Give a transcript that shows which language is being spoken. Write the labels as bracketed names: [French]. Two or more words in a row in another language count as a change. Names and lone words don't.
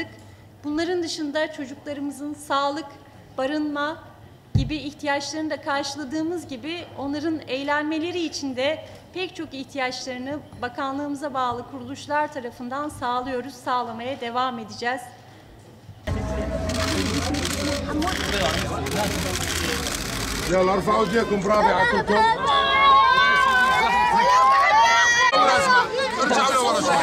[Turkish] Bunların dışında çocuklarımızın sağlık, barınma gibi ihtiyaçlarını da karşıladığımız gibi onların eğlenmeleri için de pek çok ihtiyaçlarını bakanlığımıza bağlı kuruluşlar tarafından sağlıyoruz, sağlamaya devam edeceğiz. [Arabic] يلا ارفعوا ايديكم برافو عليكم ارجعوا لورا شوي